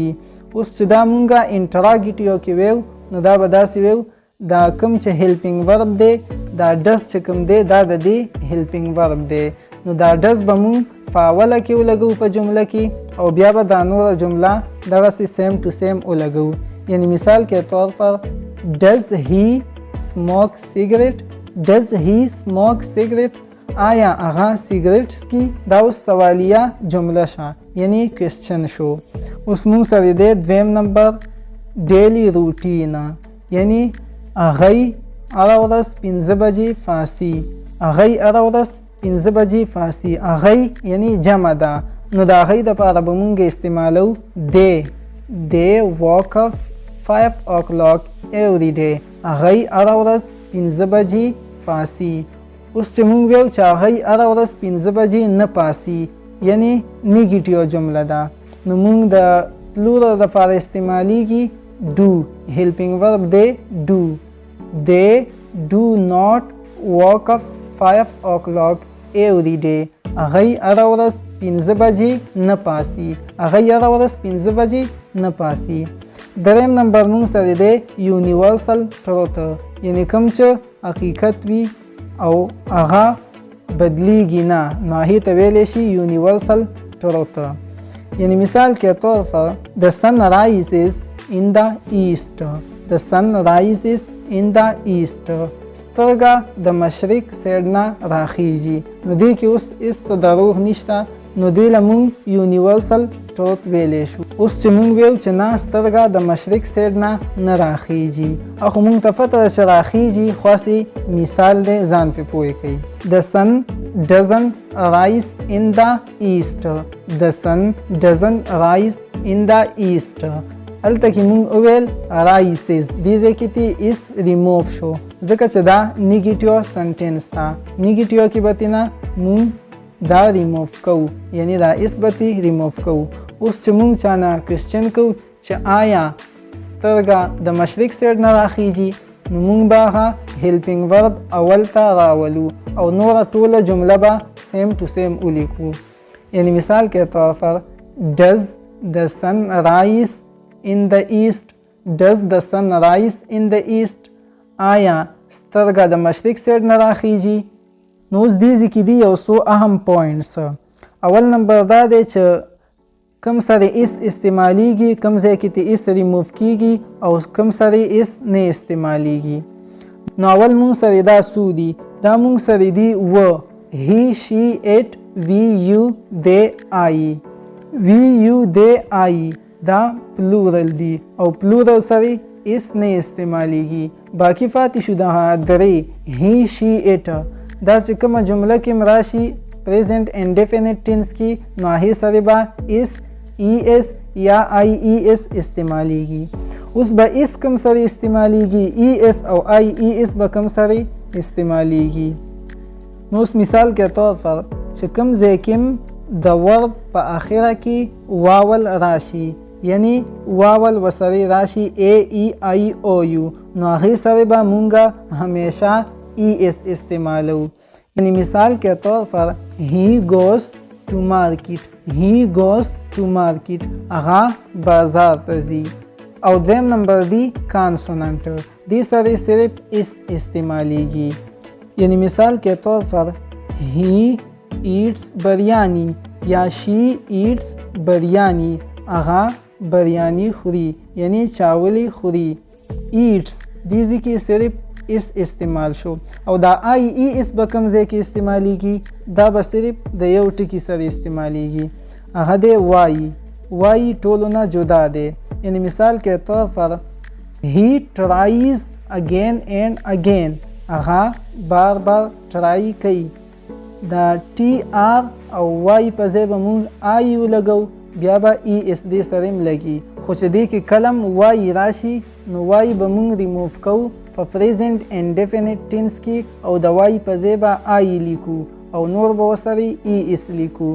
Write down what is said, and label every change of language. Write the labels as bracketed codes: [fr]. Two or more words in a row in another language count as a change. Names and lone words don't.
[ps] اوس چې دا مونږه انټراګیټیو کې ویو، نو دا به داسې ویو دا کوم چې [en] helping verb [ps] دی، دا ډز چې کوم دی دا د دې [en] helping verb [ps] دی. نو دا ډز به مونږ په اوله کې ولګو په جمله کې، او بیا به دا نوره جمله دغسې [en] same to same [ps] ولګو. [ur] یعنی مثال کے طور پر [en] does he smoke cigarette, does he smoke cigarette. [ps] آیا هغه سیګریټ څکي؟ دا اوس سوالیه جمله شوه، یعنی کوېسچن شو. اوس موږ سره دی دویم نمبر [en] daily routine [ps] یعنی هغوی هره ورځ 5 بجې فارسي، هغوی هره ورځ 5 بجې فارسي. هغوی یعنی جمع ده، نو د هغوی دپاره به مونږ استعمالو [en] they woke up 5 o'clock every day. [ps] هغوی هره ورځ 5 بجې فارسي. اوس چې مونږ ویو چې هغوی هره ورځ 5 بجې نه پاسي یعنی نیګیټیو جمله ده، نو مونږ د پلورل دپاره استعمالیږي do. [en] helping verb they do not wake up 5 o'clock every day. [ps] هغوی هره ورځ 5 بجې نه پاسي، هغوی هره ورځ 5 بجې نه پاسي. دریم نمبر مونږ سره دی [en] universal truth [ps] یعنی کوم چې حقیقت وي او هغه بدلیږي نه، نو هغې ته ویلی شي [en] universal truth. [ur] یعنی مثال کے طور پر [en] the sun rises in the east. the sun rises in the east. [ps] سترګه د مشرق سایډ نه راخیږي، نو دې کې اوس هېڅ دروغ نشته، نو دې له مونږ [en] universal truth [ps] ویلی شو. اوس چې مونږ ویو چې نه سترګه د مشرق سایډ نه راخیږي، خو مونږ ته پته ده چې راخیږي، خو هسې مثال دی ځان پرې پوه کوئ. [en] the sun doesn't rise in the east. the sun doesn't rise in the east. [ps] هلته کې مونږ وویل رایسز، دې ځای کې تی اس ریموو شو ځکه چې دا [en] negative sentence [ps] ده. نیګیټیو کې به تینا مونږ دا ریموو کوو یعنی دا اس به تی ریموو کوو. اوس چې مونږ چانه کوېسچن کوو چې آیا سترګه د مشرق سایډ نه راخیږي، نو مونږ به هغه [en] helping verb [ps] اول ته راولو او نوره ټوله جمله به [en] same to same [ps] ولیکو. [ur] یعنی مثال کے طور پر [en] does the sun rise in the east. does the sun rise in the east. [ps] آیا سترګه د مشرق سایډ نه راخیږي. نو اوس دې ځای کې دي یو څو اهم پوینټس. اول نمبر دا دی چې کم سره اس استعمالیږي، کم ځای کې تی اس ریموو کیږي او کم سره اس نه استعمالیږي. نو اول مونږ سره دا څو دي؟ دا مونږ سره دي و [en] he she it we you they I. we you they I [ps] دا پلورل دی او پلورل سره اس نه استعمالیږي. باقی پاتې شو دا درې [en] he she it. [ps] دا چې کومه جمله کې راشي [en] present indefinite tense [ps] کې، نو هغې سره به اس ای اس یا آی ای اس استعمالیږي. اوس به اس کم سره استعمالیږي، ای اس او آی ای اس به کم سره استعمالیږي. نو اوس [ur] مثال کے طور پر [ps] چې کوم ځای کې د ورب په آخره کې واول راشي یعنی واول وسره راشي ای ای آی او یو، نو هغې سره به مونږه همیشه ای اس استعمالو. [ur] یعنی مثال کے طور پر [en] he goes to market. he goes to market. [ps] هغه بازار ته ځي. او دریم نمبر دی کانسوننټ، دې سره صرف اس استعمالیږي. [ur] یعنی مثال کے طور پر [en] he eats biryani یا she eats biryani. [ps] هغه بریانی خوري یعنی چاولی خوري. eats دې ځای کې صرف اس استعمال شو او دا آی ای اس به کوم ځای کې استعمالیږي؟ دا به صرف د یو ټکي سره استعمالیږي، هغه دی وای ټولو نه جدا دی. [ur] یعنی مثال کے طور پر [en] he tries again and again. [ps] هغه بار بار ټرای کوي. دا ټي آر او وای په ځای به مونږ آی ولګو، بیا به ای اس دې سره هم لګي، خو چې دې کې کلم وای راشي نو وای به مونږ ریموو کوو په [en] present indefinite tense [ps] کې او د وای په ځای به آی لیکو او نور به ورسره ای اس لیکو.